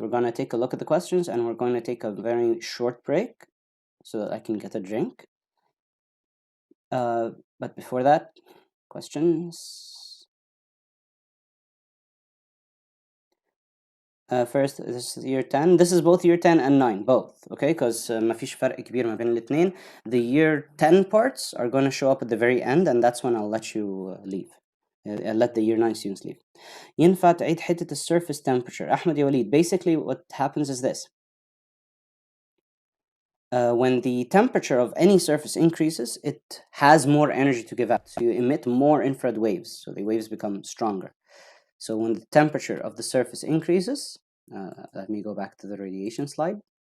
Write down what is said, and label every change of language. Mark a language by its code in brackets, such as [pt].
[en] We're going to take a look at the questions, and we're going to take a very short break so that I can get a drink. But before that, questions? First, this is year 10. This is both year 10 and 9, both, okay? Because [ar] ما فيش فرق كبير ما بين الاثنين. [en] The year 10 parts are going to show up at the very end, and that's when I'll let you leave. I'll let the year 9 students leave. [ar] ينفع تعيد حتة surface temperature. [en] أحمد يا وليد, basically what happens is this. When the temperature of any surface increases, it has more energy to give out. So you emit more infrared waves, so the waves become stronger. So when the temperature of the surface increases, let me go back to the radiation slide.